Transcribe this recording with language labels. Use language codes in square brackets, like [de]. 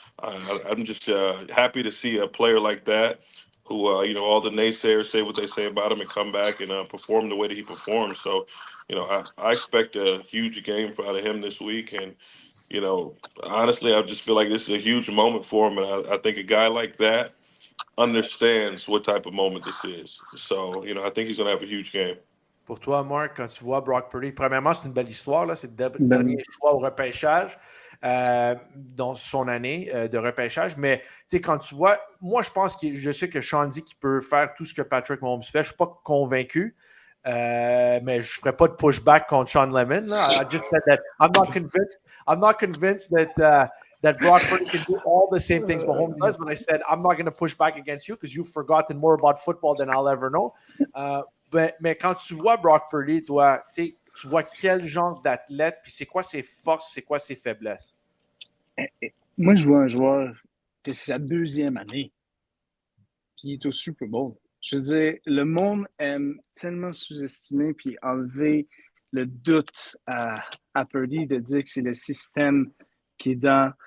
[en] I'm just happy to see a player like that who all the naysayers say what they say about him and come back and perform the way that he performed. So, I expect a huge game out of him this week, and honestly, I just feel like this is a huge moment for him, and I think a guy like that understands what type of moment this is. So, I think he's going to have a huge game. [fr] Pour toi, Marc, quand tu vois Brock Purdy, premièrement, c'est une belle histoire. Là. C'est le Ben, dernier choix au repêchage dans son année de repêchage. Mais tu sais, quand tu vois, moi, je sais que Shawn dit qu'il peut faire tout ce que Patrick Mahomes fait. Je ne suis pas convaincu. Mais je ne ferai pas de pushback contre Shawn Lemon. Là. [en] I just said that I'm not convinced that Brock Purdy can do all the same things Mahomes does. But I said I'm not going to push back against you because you've forgotten more about football than I'll ever know. [fr] Mais quand tu vois Brock Purdy, toi, tu vois quel genre d'athlète, puis c'est quoi ses forces, c'est quoi ses faiblesses? Moi, je vois un joueur que c'est sa deuxième année, puis il est au Super Bowl. Je veux dire, le monde aime tellement sous-estimer puis enlever le doute à Purdy de dire que c'est le système qui est dans.